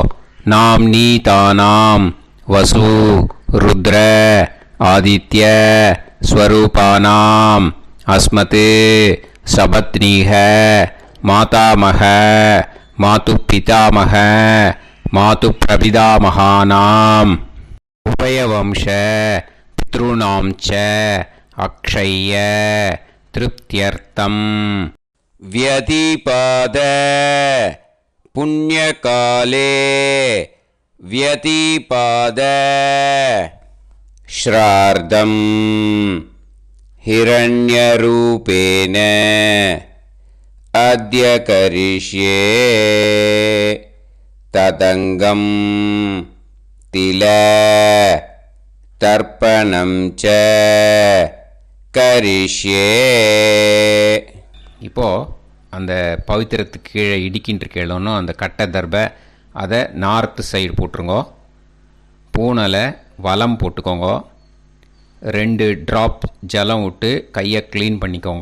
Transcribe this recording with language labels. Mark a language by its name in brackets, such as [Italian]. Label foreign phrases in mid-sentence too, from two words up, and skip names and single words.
[Sanskrit] நாம் நீ தானாம். வசு ருத்ர ஆதித்ய ஸ்வரூபானாம் அஸ்மத் சபத்னீக மாதாமக மாது பிதாமக மாது பிரபிதாமகானாம் உபயவம்ச பித்ருணாம் ச அக்ஷய திருப்தியர்த்தம் வியதிபாத புண்ணியகாலே வியதிபாத ஸ்ரார்த்தம் हिरण्यरूपेण अद्य करिष्ये तदङ्गं तिल तर्पणं च करिष्ये. [Tamil] இப்போது அந்த பவித்திரத்துக்கு கீழே இடிக்கின்ற கேளோன்னு அந்த கட்டை தர்பை அதை [English] north side [Tamil] போட்டுருங்கோ. பூனலை வலம் போட்டுக்கோங்க. 2 ட்ராப் ஜலம் விட்டு கையை க்ளீன் பண்ணிக்கோங்க.